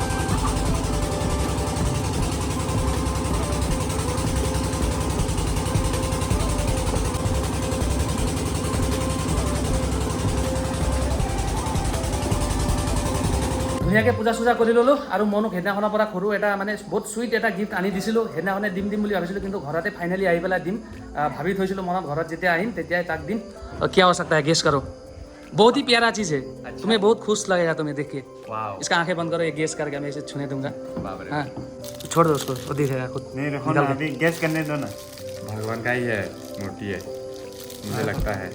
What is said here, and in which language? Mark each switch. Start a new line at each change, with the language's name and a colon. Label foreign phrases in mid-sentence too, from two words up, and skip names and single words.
Assamese: ধুনীয়াকৈ পূজা চূজা কৰি ল'লোঁ আৰু মনোক সেইদিনাখনৰ পৰা সৰু এটা মানে বহুত চুইট এটা গিফ্ট আনি দিছিলোঁ সেইদিনাখনে দিম বুলি ভাবিছিলোঁ কিন্তু ঘৰতে ফাইনেলি আহি পেলাই দিম ভাবি থৈছিলোঁ মনত ঘৰত যেতিয়া আহিম তেতিয়াই তাক দিম
Hindi: क्या हो सकता है गेस करो बहुत ही प्यारा चीज़ है तुम्हें बहुत खुश लगेगा तुम्हें देख के इसका आंखें बंद करो ये गेस करके मैं इसे छूने दूंगा हाँ छोड़ दो उसको वो दिखेगा खुद नहीं रखो ना अभी गैस करने दो ना भगवान का ही है मूर्ति है मुझे लगता है